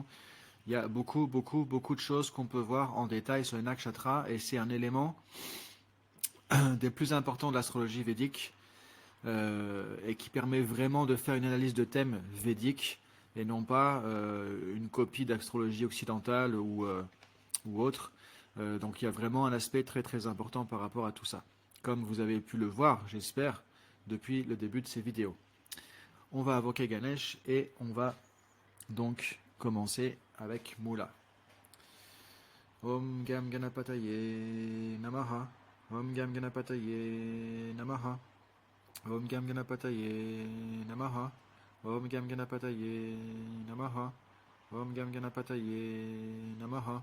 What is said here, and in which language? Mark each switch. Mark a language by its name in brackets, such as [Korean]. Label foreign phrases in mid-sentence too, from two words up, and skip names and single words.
[French] Il y a beaucoup de choses qu'on peut voir en détail sur les nakshatras et c'est un élément des plus importants de l'astrologie védique et qui permet vraiment de faire une analyse de thèmes védiques et non pas une copie d'astrologie occidentale ou autre. Donc il y a vraiment un aspect très important par rapport à tout ça. Comme vous avez pu le voir, j'espère, depuis le début de ces vidéos. On va invoquer Ganesh et on va donc commencer avec Mula. [Sanskrit] ॐ गं गणपतये नमः. ॐ गं गणपतये नमः. ॐ गं गणपतये नमः. ॐ गं गणपतये नमः. ॐ गं गणपतये नमः.